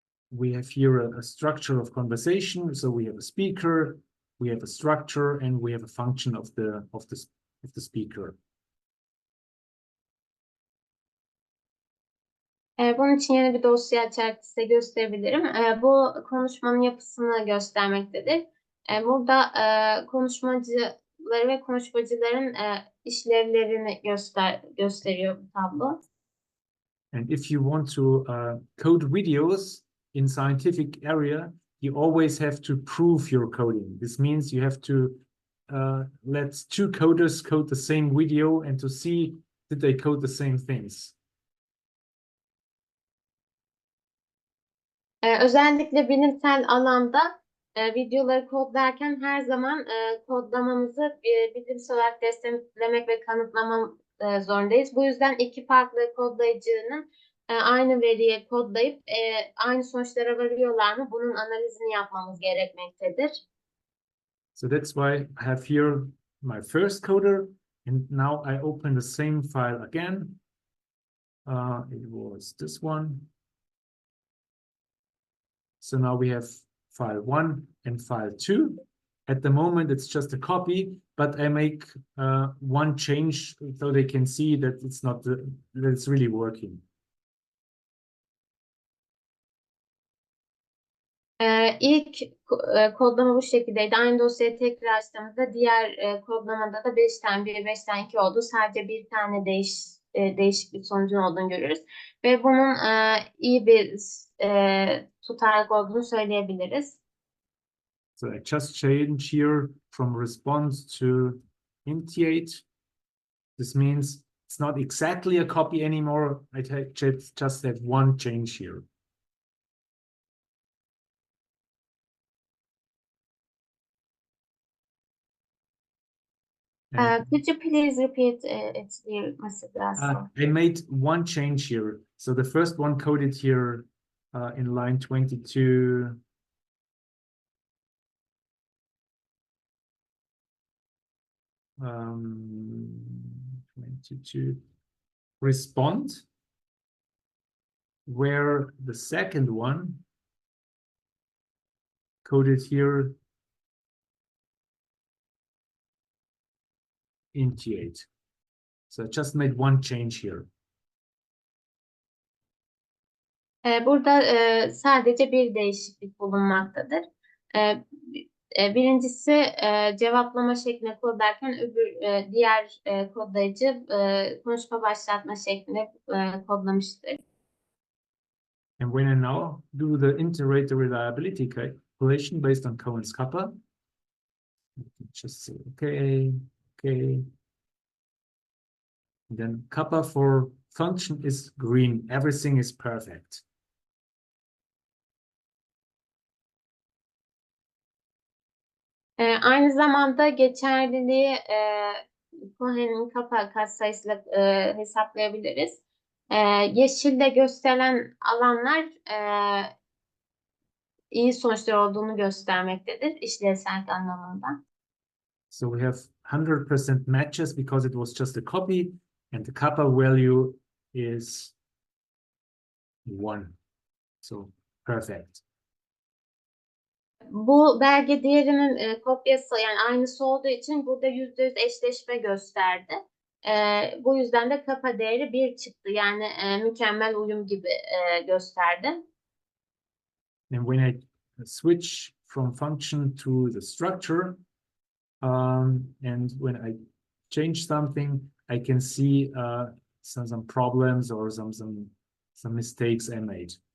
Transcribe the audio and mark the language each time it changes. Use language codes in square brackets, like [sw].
[en] We have here a structure of conversation. So we have a speaker, we have a structure, and we have a function of the speaker. [tr] Bunun için yeni bir dosya açarak size gösterebilirim. Bu konuşmanın yapısını göstermektedir. Burada konuşmacıları ve konuşmacıların işlevlerini gösteriyor bu tablo. [en] And if you want to code videos in scientific area, you always have to prove your coding. This means you have to let two coders code the same video and to see did they code the same things. [tr] Özellikle bilimsel alanda videoları kodlarken her zaman kodlamamızı bilimsel olarak desteklemek ve kanıtlamak zorundayız. Bu yüzden iki farklı kodlayıcının aynı veriyi kodlayıp aynı sonuçlara varıyorlar mı? Bunun analizini yapmamız gerekmektedir. [en] So that's why I have here my first coder, and now I open the same file again. It was this one. So now we have file 1 and file 2. At the moment, it's just a copy, but I make one change so they can see that it's not that it's really working. [tr] İlk kodlama bu şekildeydi. Aynı dosyayı tekrar açtığımızda diğer kodlamada da 5 tane 1, 5 tane 2 oldu. Sadece bir tane değişik bir sonucun olduğunu görürüz. Ve bunun iyi bir tutarlılık olduğunu söyleyebiliriz. [en] So I just change here from response to initiate. This means it's not exactly a copy anymore. I just have one change here. Could you please repeat it, dear Mr. GRASSL? I made one change here. So the first one coded here in line 22. 22 respond, where the second one coded here initiate. So I just made one change here. [tr] Burada sadece bir değişiklik bulunmaktadır. Birincisi cevaplama şekline kodlarken diğer kodlayıcı konuşma başlatma şeklinde kodlamıştır. [en] And when I now do the iterator reliability calculation based on Cohen's kappa, just say okay. And then kappa for function is green. Everything is perfect. [tr] Aynı zamanda geçerliliği Cohen'in kappa katsayısıyla hesaplayabiliriz. Yeşilde gösterilen alanlar iyi sonuçlar olduğunu göstermektedir işlevsellik anlamında. [en] So we have 100% matches because it was just a copy, and the kappa value is 1. So perfect. [tr] Bu belge diğerinin kopyası, yani aynısı olduğu için burada %100 eşleşme gösterdi. Bu yüzden de kappa değeri 1 çıktı. Yani mükemmel uyum gibi gösterdi. [en] And when I switch from function to the structure, and when I change something, I can see some problems or some mistakes I made.